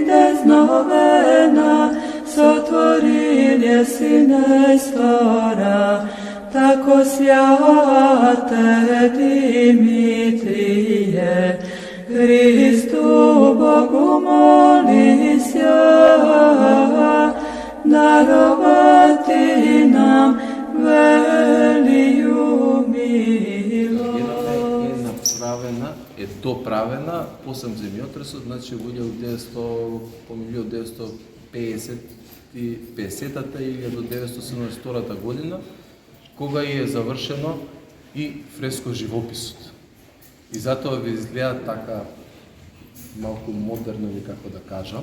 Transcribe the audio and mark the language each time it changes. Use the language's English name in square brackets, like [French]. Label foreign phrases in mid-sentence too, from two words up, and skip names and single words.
[Church Slavic] дезновена, сотворил јеси нестора, тако святе Димитрije, Христу Богу молися, даровати нам велiju милост. [Macedonian] Доправена 8 земјотресот, значи во 1950-та или до 1972 година, кога е завршено и фреско живописот. И затоа ви изгледа така малку модерно, или како да кажам.